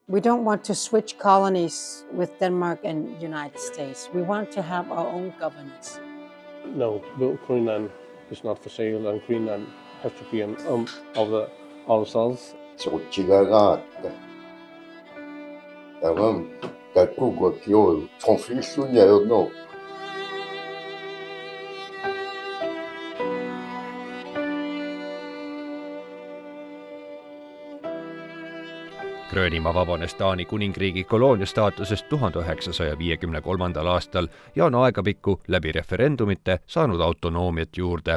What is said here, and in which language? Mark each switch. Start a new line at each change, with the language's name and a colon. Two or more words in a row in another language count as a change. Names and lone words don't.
English: We don't want to switch colonies with Denmark and United States. We want to have our own governance. No, Greenland is not for sale, and Greenland has to be of ourselves. 조치가가 다만 갖고 그 conflit 순야요 no.
Estonian: Gröönimaa vabanes Taani kuningriigi koloonia staatusest 1953. aastal ja on aegapikku läbi referendumite saanud autonoomiat juurde.